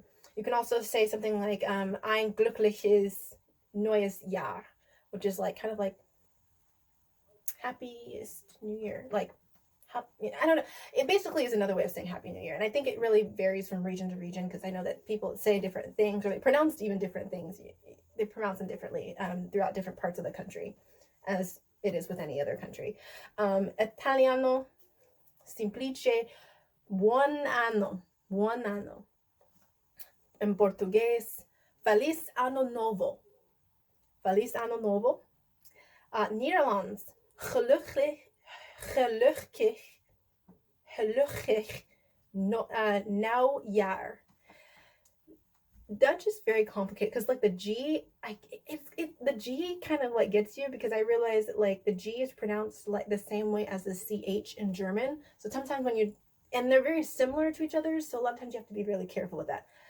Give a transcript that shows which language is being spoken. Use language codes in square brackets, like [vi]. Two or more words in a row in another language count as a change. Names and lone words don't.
[en] You can also say something like [de] Ein glückliches neues Jahr, [en] which is like kind of like Happiest New Year, like I don't know. It basically is another way of saying Happy New Year. And I think it really varies from region to region, because I know that people say different things, or they pronounce even different things. They pronounce them differently throughout different parts of the country, as it is with any other country. [it] Italiano, semplice, buon anno, buon anno. [en] In Portuguese, [pt] Feliz Ano Novo, Feliz Ano Novo. [nl] Nederlands, gelukkig Nieuwjaar. [en] Dutch is very complicated because like the G, the G kind of like gets you, because I realize that like the G is pronounced like the same way as the CH in German. So sometimes and they're very similar to each other, so a lot of times you have to be really careful with that.